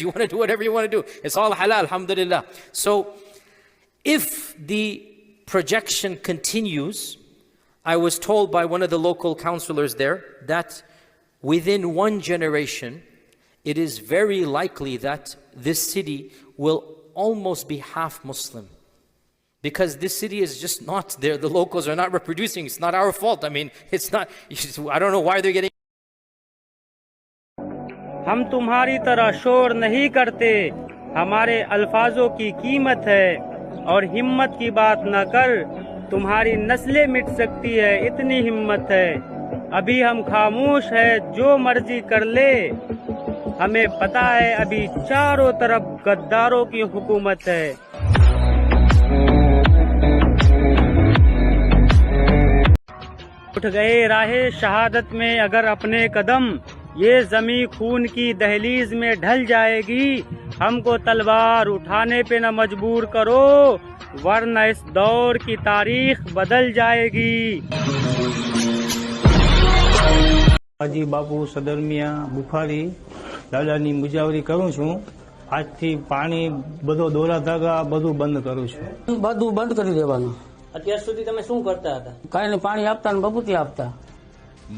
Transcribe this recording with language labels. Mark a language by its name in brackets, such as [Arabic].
[English] You want to do whatever you want to do. It's all halal, alhamdulillah. So if the projection continues, I was told by one of the local councillors there that within one generation, it is very likely that this city will almost be half Muslim. Because this city is just not there. The locals are not reproducing. It's not our fault. I mean, it's not, I don't know why they're getting. [Hindi] हम तुम्हारी तरह शोर नहीं करते, हमारे अल्फाजों की कीमत है, और हिम्मत की बात न कर, तुम्हारी नस्लें मिट सकती है, इतनी हिम्मत है। अभी हम खामोश है, जो मर्जी कर ले, हमें पता है अभी चारों तरफ गद्दारों की हुकूमत है। उठ गए राहे शहादत में अगर अपने कदम, ये जमी खून की दहलीज में ढल जाएगी, हमको तलवार उठाने पे न मजबूर करो, वरना इस दौर की तारीख बदल जाएगी। [Gujarati] હાજી બાપુ સદરમિયા બુખારી દાદાની મુજાવરી કરું છું। આજથી પાણી બધો દોરા ધાગા બધું બંધ કરું છું। બધું બંધ કરી દેવાનું। અત્યાર સુધી તમે શું કરતા હતા? કાંઈ નહીં, પાણી આપતા ને બબૂતી આપતા।